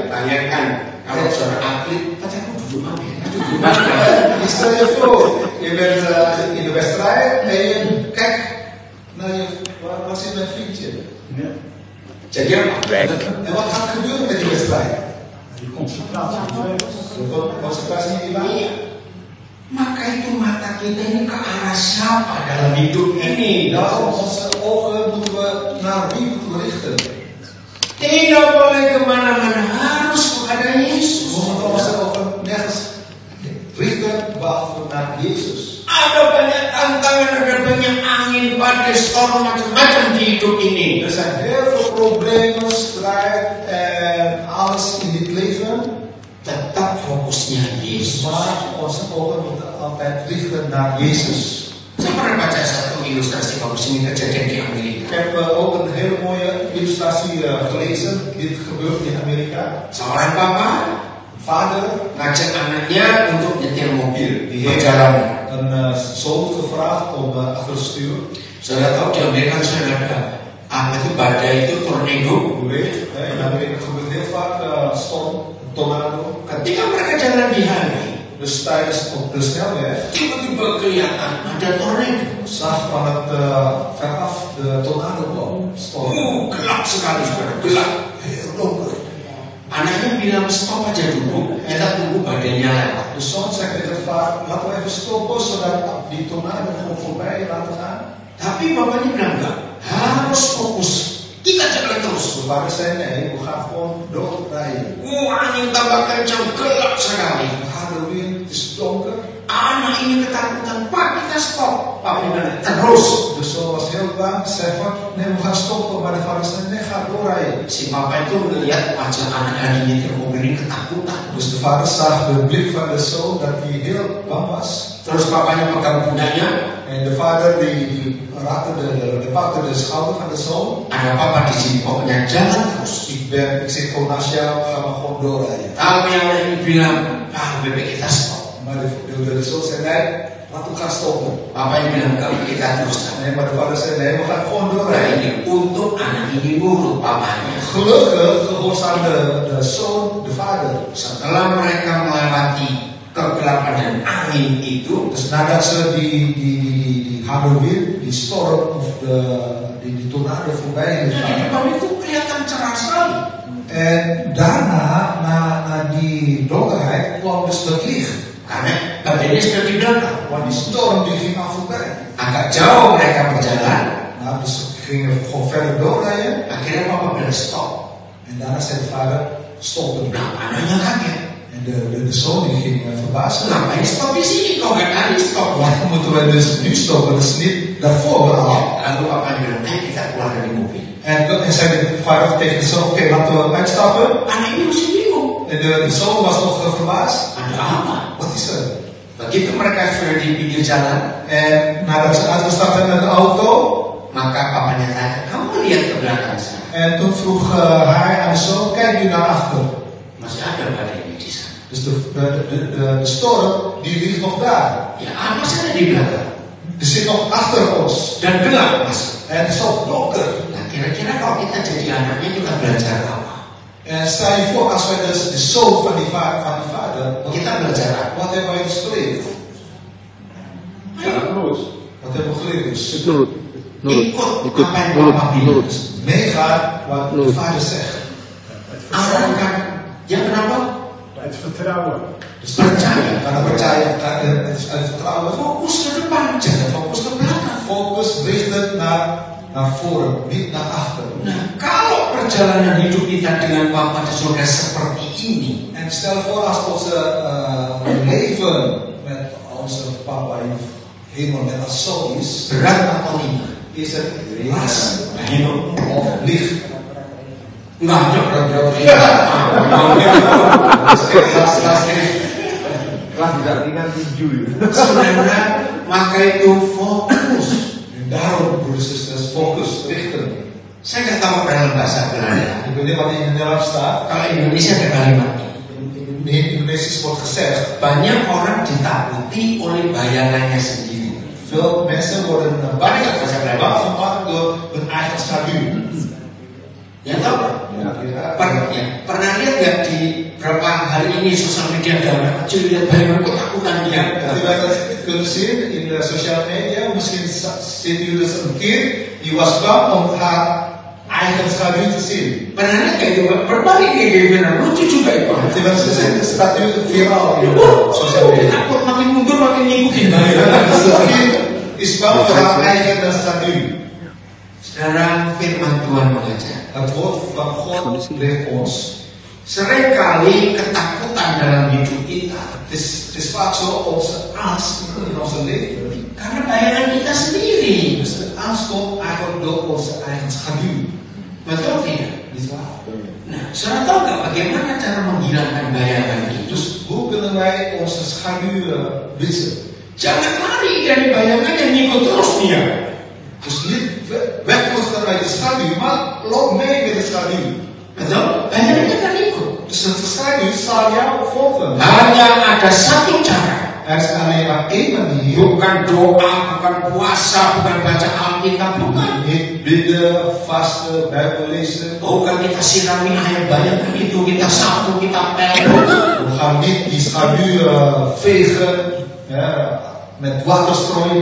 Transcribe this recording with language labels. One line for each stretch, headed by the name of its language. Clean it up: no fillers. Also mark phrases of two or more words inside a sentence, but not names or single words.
Indonesian: Tanyakan kalau saudara atlet, pacarmu duduk mana? Duduk
Dutch: Je stel je voor, je bent in de wedstrijd en je kijkt naar je, waar zit mijn vriendje?
Indonesian: Jadi apa?
Dutch: En wat gaat gebeuren met die wedstrijd? Concentratie niet hilang.
Indonesian: Maka itu mata kita ini ke arah siapa dalam hidup ini?
Dutch: Daarom onze ogen moeten we naar wie moeten we richten.
Indonesian: Tidak boleh kemana-mana, harus kepada
Dutch: We
Indonesian: Yesus.
Dutch: moeten onze ogen nergens richten behalve naar Jezus.
Indonesian: Ada banyak tantangan, ada banyak angin, badai, storm, macam-macam di hidup ini.
Dutch: Er zijn heel veel problemen, strijd en alles in dit leven.
Indonesian: Tetap fokusnya Yesus.
Dutch: Maar onze ogen moeten altijd richten naar Jezus.
Indonesian: Saya pernah baca satu ilustrasi bagus ini kejadian di Amerika.
Dutch: Ik heb ook een hele mooie illustratie gelezen. Dit gebeurt in Amerika.
Indonesian: Seorang papa
Dutch: Een vader
Indonesian: ngajak anaknya untuk nyetir mobil di
Dutch: die heeft
Indonesian: jalanan.
Dutch: een zoon gevraagd om achter te sturen.
Indonesian: Saudara tahu di Amerika sekarang ada apa itu badai itu tornado.
Dutch: U weet, in Amerika gebeurt heel vaak storm, tornado.
Indonesian: Ketika mereka jalan di highway,
Dutch: Dus tijdens op de snelweg
Indonesian: tiba-tiba kelihatan ada tornado.
Dutch: zag van het veraf de tornado kwam. Storm.
Indonesian: Gelap sekali saudara, gelap,
Dutch: heel donker.
Indonesian: Anaknya bilang stop aja dulu, kita tunggu badainya lewat.
Dutch: De zoon zegt tegen de vader, laten we even stoppen zodat die tornado gewoon voorbij laten gaan.
Indonesian: Tapi bapaknya bilang enggak, harus fokus. Kita jalan terus.
Dutch: De vader zei nee, we gaan gewoon doorrijden.
Indonesian: Angin tambah kencang, gelap sekali.
Dutch: Harde wind, het is donker.
Indonesian: Anak ini ketakutan, Pak kita stop. Pak bilang terus.
Dutch: De zoon was heel bang, zei van nee, we gaan stoppen. Maar de vader zei nee, ga doorrijden.
Indonesian: Si papa itu melihat wajah anak yang nyetir mobil ini ketakutan.
Dutch: Dus de vader zag de blik van de zoon dat hij heel bang was.
Indonesian: Terus papanya pegang pundaknya.
Dutch: En de vader die pakte de schouder van de zoon.
Indonesian: Ada papa di sini, pokoknya jalan terus.
Dutch: Ik zit gewoon naast jou, ga maar gewoon doorrijden.
Indonesian: Tapi yang lain bilang, bebek kita stop.
Dutch: Maar de zoon zei nee, laten we gaan stoppen.
Indonesian: Papanya bilang, enggak, kita teruskan.
Dutch: Nee, maar de vader zei nee, we gaan gewoon
Indonesian: Nah
Dutch: doorrijden.
Indonesian: ini untuk anak ini nurut papanya.
Dutch: Gelukkig gehoorzaamde de zoon de vader.
Indonesian: Setelah mereka melewati kegelapan dan angin itu.
Dutch: Dus nadat ze die harde wind, die storm of die tornado voorbij
Indonesian: Di
Dutch: gegaan.
Indonesian: depan itu kelihatan cerah sekali.
Dutch: En daarna, na die donkerheid, kwam dus dat licht.
Indonesian: Karena badainya sudah di belakang.
Dutch: Want die storm die ging al voorbij.
Indonesian: Agak jauh mereka berjalan.
Dutch: Nou, dus ze gingen gewoon verder doorrijden.
Indonesian: Akhirnya papa bilang stop.
Dutch: En daarna zei de vader, stop het.
Indonesian: Nah, anaknya kaget.
Dutch: En de zoon die ging verbaasd.
Indonesian: Ngapain stop di sini? Kok gak tadi stop?
Dutch: Waarom moeten wij dus nu stoppen? Dat is niet daarvoor al.
Indonesian: Lalu papa bilang, ayo kita keluar dari mobil.
Dutch: En zei de vader tegen de zoon, oké, laten we uitstappen.
Indonesian: Anak ini masih bingung.
Dutch: En de zoon was nog verbaasd.
Indonesian: Ada apa?
Dutch: Wat is er?
Indonesian: Begitu mereka sudah di pinggir jalan,
Dutch: En nadat ze uitgestapt zijn met de auto,
Indonesian: maka papanya tanya, kamu lihat ke belakang sana.
Dutch: en toen vroeg hij aan de zoon, kijk nu naar achter.
Indonesian: Masih ada badai di sana.
Dutch: Dus de storm, die ligt nog daar.
Indonesian: Ya, masih ada di belakang.
Dutch: Die zit nog achter ons.
Indonesian: Dan gelap, Mas.
Dutch: En het is al donker.
Indonesian: Nah, kira-kira kalau kita jadi anaknya, kita belajar apa?
Dutch: En stel je voor, als wij dus de zoon van die vader,
Indonesian: Kita belajar apa?
Dutch: wat hebben wij dus geleerd?
Indonesian: Terus.
Dutch: Wat hebben we geleerd dus?
Indonesian: Nurut. Ikut. apa yang Nurut. papa bilang. Nurut.
Dutch: Meegaan wat de
Indonesian: Nurut.
Dutch: vader zegt.
Indonesian: Arahkan. Ya kenapa?
Dutch: Het vertrouwen. Dus
Indonesian: Percaya. karena percaya,
Dutch: het is uit vertrouwen.
Indonesian: Fokus ke depan, jangan fokus ke belakang.
Dutch: Focus richten naar voren, niet naar achter.
Indonesian: Nah, kalau perjalanan hidup kita dengan Bapa di surga seperti ini,
Dutch: En stel voor als onze leven met onze papa in de hemel net als zo is,
Indonesian: berat atau ringan?
Dutch: is het last
Indonesian: Ringan.
Dutch: of licht.
Indonesian: Enggak ada berat-berat Kelas tidak ringan tinju. Sebenarnya, maka itu fokus.
Dutch: En daarom, broeders en zusters, focus, richten.
Indonesian: Saya nggak tahu dalam bahasa Belanda.
Dutch: Ik weet niet wat in het Nederlands staat.
Indonesian: Kalau Indonesia ada kalimat ini.
Dutch: In Indonesisch wordt gezegd,
Indonesian: Banyak orang ditakuti oleh bayangannya sendiri.
Dutch: veel mensen worden bang gemaakt door hun eigen schaduw.
Indonesian: Ya tahu? Pernah lihat nggak di berapa hari ini sosial media ada anak kecil lihat bayangan ketakutan dia.
Dutch: Als wij dat kunnen zien in de sociale media, misschien zitten jullie eens een keer, die was bang om haar eigen schaduw te zien.
Indonesian: Pernah lihat kayak gitu? Berbalik kayak gimana? Lucu juga itu.
Dutch: Terwijl ze zijn, staat nu viral in de sociale media.
Indonesian: Takut makin mundur makin ngikutin bayangan.
Dutch: Dus dat kind is bang voor haar eigen schaduw.
Indonesian: Sekarang firman Tuhan mengajar.
Dutch: Het woord van God leert ons.
Indonesian: Seringkali ketakutan dalam hidup kita
Dutch: Het is vaak zo onze angst in onze leven.
Indonesian: karena bayangan kita sendiri.
Dutch: Dus de angst komt eigenlijk door onze eigen schaduw.
Indonesian: Betul tidak?
Dutch: Niet waar?
Indonesian: Nah, saudara tahu nggak bagaimana cara menghilangkan bayangan itu?
Dutch: Dus hoe kunnen wij onze schaduw wissen?
Indonesian: Jangan lari dari bayangan yang ngikut terus dia.
Dutch: Dus niet wegvluchten uit de schaduw, maar loop mee met de schaduw.
Indonesian: Betul? Bayangannya kan ikut.
Dutch: Dus de schaduw zal jou volgen.
Indonesian: Hanya ada satu cara.
Dutch: Er is alleen maar één manier.
Indonesian: Bukan doa, bukan puasa, bukan baca Alkitab, bukan.
Dutch: Niet bidden, vasten, Bijbel lezen.
Indonesian: Bukan kita sirami air bayangan itu, kita sapu, kita pel.
Dutch: We gaan niet die schaduw vegen, ja, met water strooien.